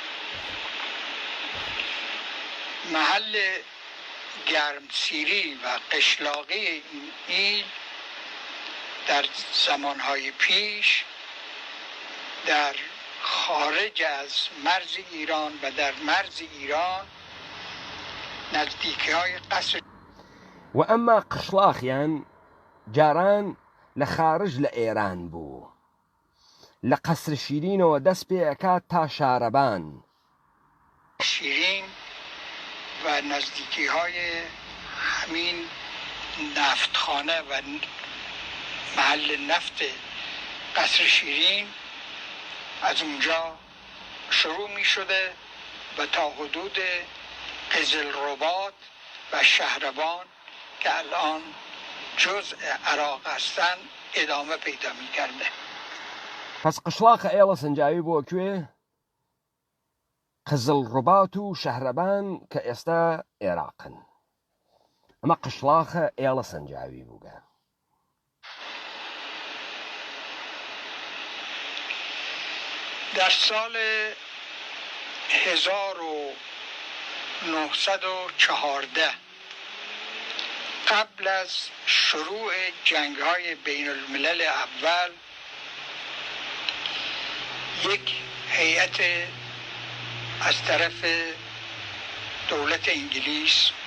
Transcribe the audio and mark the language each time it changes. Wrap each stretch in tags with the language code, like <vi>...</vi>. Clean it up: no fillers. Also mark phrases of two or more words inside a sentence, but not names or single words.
<fa>محل گرمسیری و قشلاقی این ایل در زمانهای پیش در خارج از مرز ایران و در مرز ایران نزدیکی های قصر</fa> <sdh>و ئەمما قشلاخیان جاران لە خارج لە ئێران بوو لە قەسر شیرینەوە دەست پێ ئەکات تا شارەبان</sdh> <fa>شیرین و نزدیکی های همین نفتخانه و محل نفت قصر شیرین از اونجا شروع می شده و تا حدود قزلرباط و شهربان که الان جزء عراق هستن ادامه پیدا می کرده.</fa> <sdh>پس قشلاخە ئێڵە سنجاوی بۆ کوێ؟ قزلڕوبات و شەهرەبان کە ئێستا عێراقن. ئەمە قشلاخە ئێڵە سنجاوی بووگە.</sdh> <fa>در سال 1914 قبل از شروع جنگ‌های بین الملل اول یک هیئت از طرف دولت انگلیس</fa>